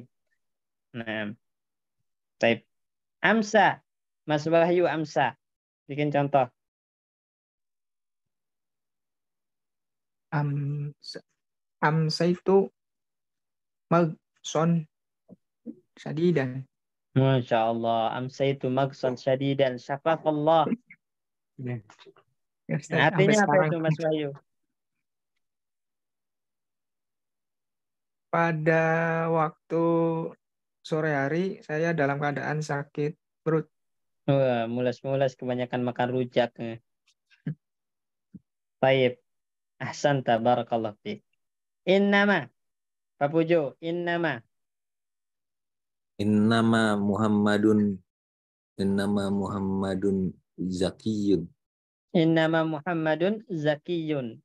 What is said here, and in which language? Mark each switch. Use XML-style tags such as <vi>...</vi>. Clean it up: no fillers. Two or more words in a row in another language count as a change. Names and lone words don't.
<id>Nah, baik. Amsa. Mas Wahyu amsa. Bikin contoh. Amsa itu</id> <ar>مغصا شديدا. ما شاء الله.</ar> <id>Amsa itu</id> <ar>مغصا شديدا. شفاك الله.</ar> <id>Ya, Artinya apa itu Mas Wahyu? Pada waktu sore hari saya dalam keadaan sakit perut. Wah, mulas-mulas kebanyakan makan rujak. Baik.</id> <ar>أحسنت تبارك الله فيك. Innama.</ar> <id>Pak Pujo, innama.</id> <ar>إنما محمد ذكي. إنما محمد ذكي.</ar>